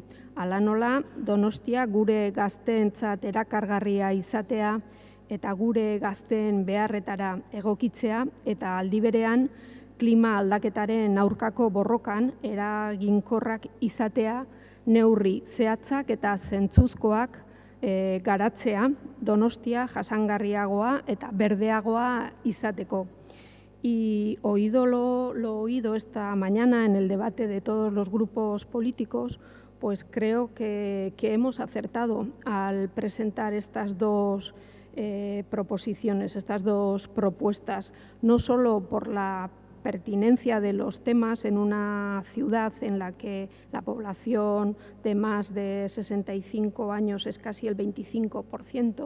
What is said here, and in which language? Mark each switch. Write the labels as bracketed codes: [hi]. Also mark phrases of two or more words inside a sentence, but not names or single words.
[eu] Hala nola, Donostia gure gazteentzat erakargarria izatea eta gure gazteen beharretara egokitzea eta aldi berean klima aldaketaren aurkako borrokan eraginkorrak izatea, neurri zehatzak eta zentzuzkoak garatzea, Donostia jasangarriagoa eta berdeagoa izateko. [es] Y lo oído esta mañana en el debate de todos los grupos políticos, pues creo que hemos acertado al presentar estas dos proposiciones, estas dos propuestas, no solo por la pertinencia de los temas en una ciudad en la que la población de más de 65 años es casi el 25%.